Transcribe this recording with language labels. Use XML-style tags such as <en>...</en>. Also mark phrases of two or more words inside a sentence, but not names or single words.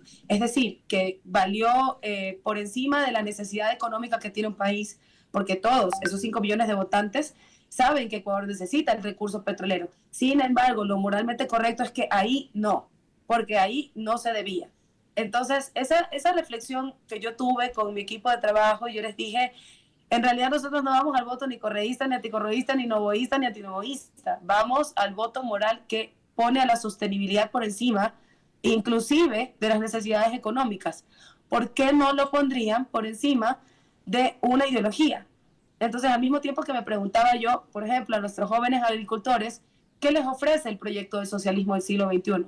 <es>Es decir, que valió por encima de la necesidad económica que tiene un país, porque todos esos 5 millones de votantes saben que Ecuador necesita el recurso petrolero. Sin embargo, lo moralmente correcto es que ahí no, porque ahí no se debía. Entonces, esa reflexión que yo tuve con mi equipo de trabajo, yo les dije, en realidad nosotros no vamos al voto ni correísta, ni anticorreísta, ni novoísta, ni antinovoísta. Vamos al voto moral que pone a la sostenibilidad por encima, inclusive de las necesidades económicas. ¿Por qué no lo pondrían por encima de una ideología? Entonces, al mismo tiempo que me preguntaba yo, por ejemplo, a nuestros jóvenes agricultores, ¿qué les ofrece el proyecto del socialismo del siglo XXI?</es>